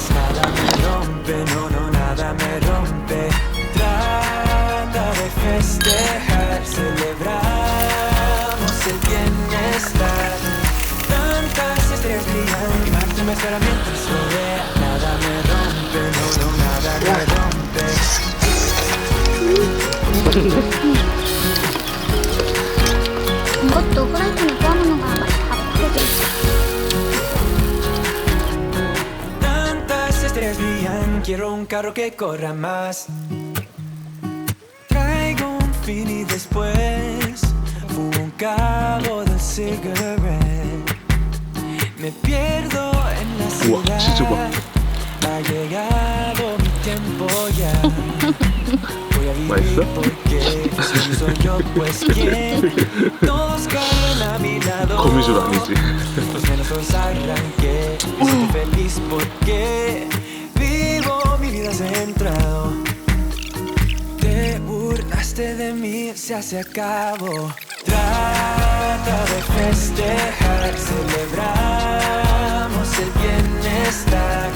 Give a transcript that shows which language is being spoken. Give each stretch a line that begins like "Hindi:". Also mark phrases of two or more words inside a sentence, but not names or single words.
Spanish: Nada me rompe, no, no, nada me rompe. Trata de festejar, celebramos el bienestar. Tantas estrellas brillan, Marte me espera mientras rodea. Nada me rompe, no, no, nada me rompe.
Korean: 이것도 프라이팬에 구워놓는 거랑 맛이 다르게.
Spanish: Tantas estrellas brillan, quiero un carro que corra más. Traigo un fin y después fumo un cabo de cigarette. Me pierdo en la
Korean: 우와, 진짜 봐.
Spanish: ciudad. Ha llegado mi tiempo ya. Voy a vivir
Korean: 맛있어?
Spanish: porque si no soy yo, pues quién. Todos caen a mi lado.
Korean: 거미줄 아니지?
Spanish: Los menos los arranqué. Me siento feliz porque vivo mi vida centrado. Te burlaste de mí, se acabó. Trata de festejar, celebramos el bienestar.